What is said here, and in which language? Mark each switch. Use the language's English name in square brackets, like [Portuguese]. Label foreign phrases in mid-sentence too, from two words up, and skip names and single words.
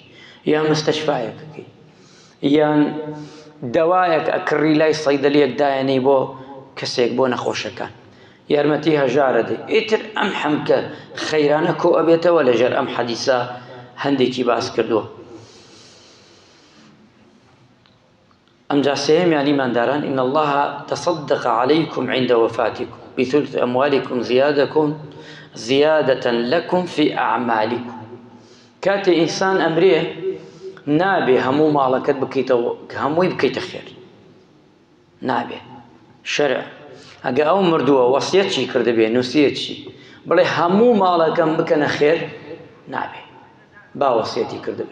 [Central Kurdish] یان مستەشفایەک ئەەکەی، یان دەوایەک ئەکڕی لای سەیدەلێک دایەنەی بۆ کەسێک بۆ نەخۆشەکان، یارمەتی هەژارە دەی. ئیتر ئەم حەمکە خەیرانە کۆ ئەبێتەوە لەژێر ئەم حەدیثە هەندێکی باس کردووە. ئەمجا سێمیان ئیمانداران [Arabic] إن الله تصدق عليكم عند وفاتكم بثلث أموالكم زيادة لكم في أعمالكم. [Central Kurdish] كاتي إنسان أمريه نابێ هەموو ماڵەکەت بکەیتەوە کە هەمووی بکەیتە خێر، نابێ. شەرع ئەگە ئەو مردووە وەسیەتی کردبێ نووسیەتی بڵێ هەموو ماڵەکەم بکەنە خێر، نابێ، با وەسیەتی کردبێ.